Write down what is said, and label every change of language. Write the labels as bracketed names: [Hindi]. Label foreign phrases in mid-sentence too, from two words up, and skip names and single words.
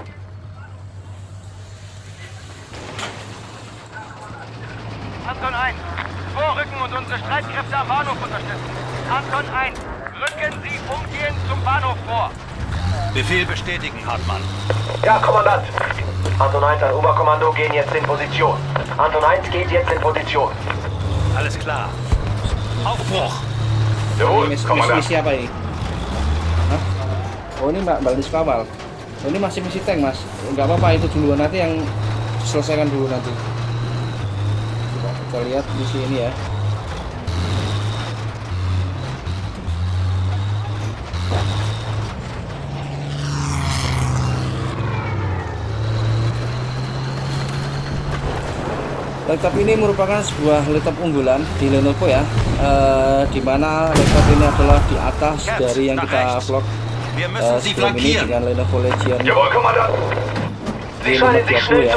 [German] Anton 1, vorrücken und unsere Streitkräfte am Bahnhof unterstützen. Anton 1, rücken Sie umgehend zum Bahnhof vor. Befehl bestätigen, Hartmann. Ja, Kommandant. Anton 1 an Oberkommando gehen jetzt in Position. Anton 1 geht jetzt in Position. Alles klar. Aufbruch! [Indonesian] Misi apa ini? Hah? Oh ini balis kawal. Oh ini masih misi tank mas. Nggak apa-apa, itu dulu nanti yang diselesaikan dulu nanti. Coba kita lihat misi ini ya. Laptop ini merupakan sebuah laptop unggulan di Lenovo ya, dimana laptop ini adalah di atas dari yang kita vlog sebelum ini dengan Lenovo Legion G520 ya.